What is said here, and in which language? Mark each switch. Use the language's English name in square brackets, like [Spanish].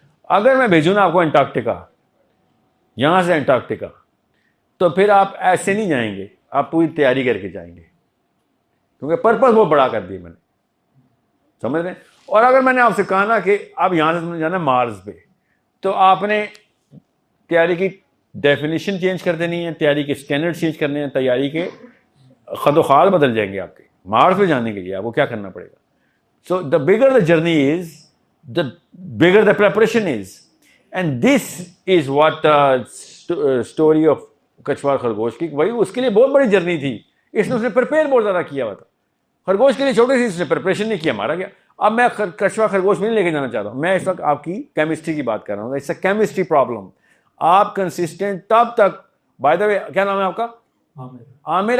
[Urdu] اگر میں بھیجوں نا آپ کو انٹارکٹیکا, یہاں سے انٹارکٹیکا, تو پھر آپ ایسے نہیں جائیں گے, آپ پوری تیاری کر کے جائیں گے, کیونکہ پرپز وہ بڑا کر دیا میں نے, سمجھ رہے ہیں. اور اگر میں نے آپ سے کہا نا کہ آپ یہاں سے جانا مارس پہ, تو آپ نے تیاری کی ڈیفینیشن چینج کر دینی ہے, تیاری کے اسٹینڈرڈ چینج کرنے ہیں, تیاری کے خد و خال بدل جائیں گے آپ کے. مارس پہ جانے کے لیے آپ کو کیا کرنا پڑے گا. [English] so the bigger the journey is, the bigger the preparation is, and this is what story of [Urdu] کچھوا خرگوش کی. وہی اس کے لیے بہت بڑی جرنی تھی, اس نے پریپیئر بہت زیادہ کیا ہوا تھا. خرگوش کے لیے چھوٹی سی اس نے پریپریشن نہیں کیا, مارا گیا. اب میں کچھوا خرگوش میں نہیں لے کے جانا چاہتا ہوں, میں اس وقت آپ کی کیمسٹری کی بات کر رہا ہوں. [English] It's a chemistry problem. [Urdu] آپ کنسسٹنٹ تب تک, بائی دا وے کیا نام ہے آپ کا؟ عامر.